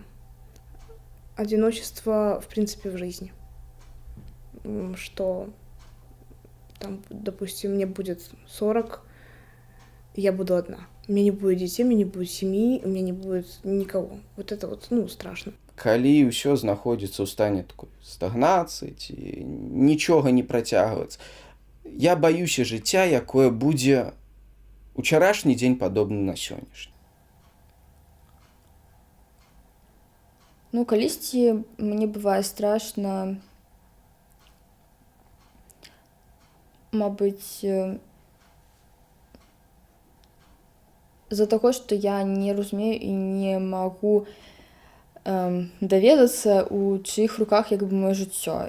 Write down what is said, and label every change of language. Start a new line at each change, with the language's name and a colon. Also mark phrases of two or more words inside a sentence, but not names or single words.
Russian: Одиночество, в принципе, в жизни. Что там, допустим, мне будет 40, я буду одна. У меня не будет детей, у меня не будет семьи, у меня не будет никого. Вот это вот, страшно.
Belarusian: Калі ўсё знаходзіцца ў стане такой стагнацыі ці нічога не працягваецца, я баюся жыцця, якое будзе учарашні дзень падобны на сённяшні. Калісьці мне бывае страшна, мабыць, з-за таго, што я не разумею і не магу даведацца, у чыіх руках як бы маё жыццё.